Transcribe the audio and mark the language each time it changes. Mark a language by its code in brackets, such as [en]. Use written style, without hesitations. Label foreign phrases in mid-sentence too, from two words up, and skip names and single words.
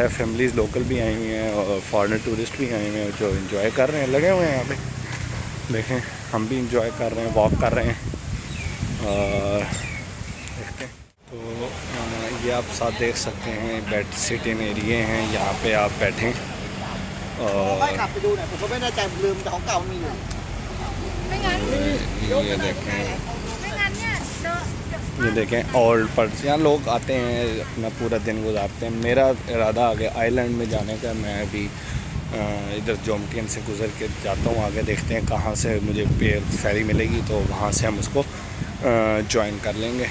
[hi] फैमिलीज़ लोकल भी आई हुई हैं और [en] foreigner tourist [hi] भी आए हुए हैं जो इंजॉय कर रहे हैं, लगे हुए हैं यहाँ पे। देखें हम भी इंजॉय कर रहे हैं, वॉक कर रहे हैं और देखते हैं। तो ये आप साथ देख सकते हैं [en] bed sitting area [hi] हैं, यहाँ पे आप बैठें। [th] ค่อย [hi] और [th] ขับไปดูหน่อยผมก็ไม่แน่ใจผมลืมแต่ของเก่ามีอยู่ ไม่งั้น [hi] ये देखें, [th] ไม่งั้นเนี่ยเดอะ [hi] ये देखें [en] old purse, [hi] यहाँ लोग आते हैं अपना पूरा दिन गुजारते हैं। मेरा इरादा आगे आइलैंड में जाने का, मैं अभी इधर जोमटियन से गुज़र के जाता हूँ। आगे देखते हैं कहाँ से मुझे फेरी मिलेगी, तो वहाँ से हम उसको ज्वाइन कर लेंगे।